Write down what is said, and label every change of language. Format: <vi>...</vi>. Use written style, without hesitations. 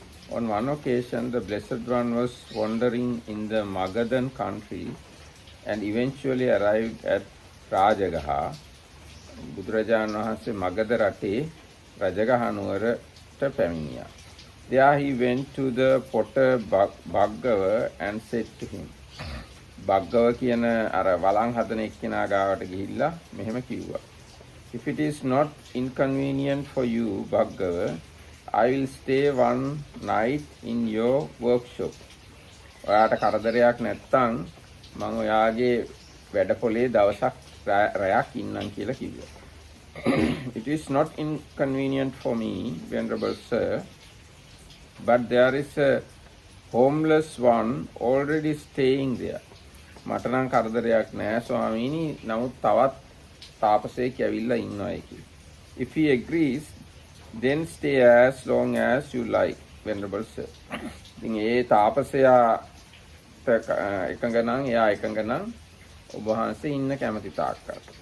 <en>On one occasion, the Blessed One was wandering in the Magadhan country and eventually arrived at Rajagaha.</en> <si>බුදුරජාණන් වහන්සේ මගධ රටේ රජගහ නුවරට පැමිණියා.</si> <en>There he went to the potter Bhaggava and said to him.</en> <si>Bhaggava කියන අර වළං හදන එක්කෙනා ගාවට ගිහිල්ලා මෙහෙම කිව්වා.</si> <en>If it is not inconvenient for you, Bhaggava, I will stay one night in your workshop.</en> <si>ඔයාට කරදරයක් නැත්නම් මම ඔයාගේ වැඩපොලේ දවසක් රැයක් ඉන්නම් කියලා කිව්වා.</si> <en>It is not inconvenient for me, Venerable Sir, but there is a homeless one already staying there.</en> <si>මට නම් කරදරයක් නෑ ස්වාමීනි, නමුත් තවත් තාපසයෙක් ඇවිල්ලා ඉන්නවා කියලා.</si> <en>If he agrees, Then stay as long as you like, Venerable Sir.</en> <si>ඉතින් ඒ තාපසයාට එකඟ නම් එයා එකඟ නම් ඔබ වහන්සේ ඉන්න කැමති තාක්කල්.</si>